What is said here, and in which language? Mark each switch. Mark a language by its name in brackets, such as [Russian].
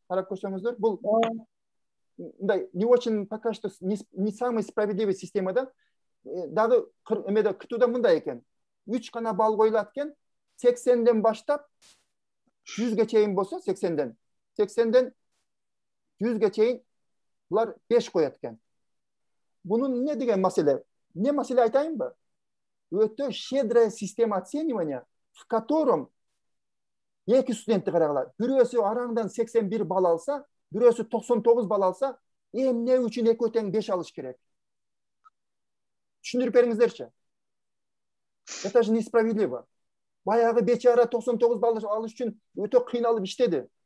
[Kyrgyz] Карап көрсөңүздөр, бул мындай [Russian] не очень пока что не самый справедливый системада. [Kyrgyz] Дагы эмеде КТУда мындай экен. 3 гана балл коюлат экен. 80ден баштап 100ге чейин болсо, 80ден 100ге чейин булар 5 коет экен. Бунун не деген маселе? Не маселе айтайынбы? Өтө [Russian] щедрая система оценивания, в котором [Kyrgyz] эки студентти карагыла. Бирөөсү араңдан 81 балл алса, бирөөсү 99 балл алса, эмне үчүн экөө тең 5 алыш керек? Түшүндүрүп бериңиздерчи. [Russian] Это же несправедливо. [Kyrgyz] Баягы бечара 99 балл алыш үчүн өтө кыйналып иштеди.